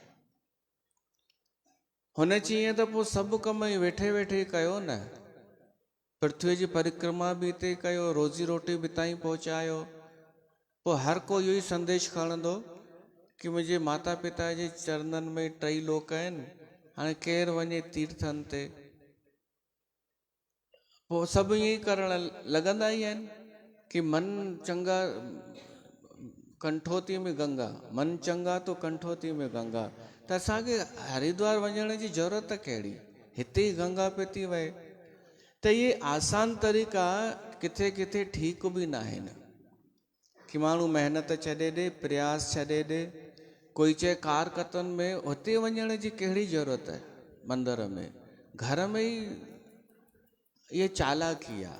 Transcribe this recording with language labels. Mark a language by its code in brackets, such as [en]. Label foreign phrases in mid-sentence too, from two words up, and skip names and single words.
[sd] हुन चई त पोइ सभु कम वेठे वेठे कयो न, पृथ्वी जी परिक्रमा बि हिते कयो, रोज़ी रोटी बि ताईं पहुचायो, पोइ हर को इहो ई संदेश खणंदो कि मुंहिंजे माता पिता जे चरणनि में टई लोक आहिनि, हाणे केरु वञे तीर्थनि ते। पोइ सभु ईअं ई करण लॻंदा ई आहिनि कि [hi] मन चंगा कंठोती में गंगा, मन चंगा तो कंठोती में गंगा। [sd] त असांखे हरिद्वार वञण जी ज़रूरत कहिड़ी, हिते ई गंगा पे थी वहे। त इहे आसान तरीक़ा किथे किथे ठीक बि न आहिनि कि माण्हू महिनत छॾे ॾे, प्रयास छॾे ॾे। कोई चए कारकतन में, हुते वञण जी कहिड़ी ज़रूरत आहे मंदर में, घर में ई ये चालाकी आहे।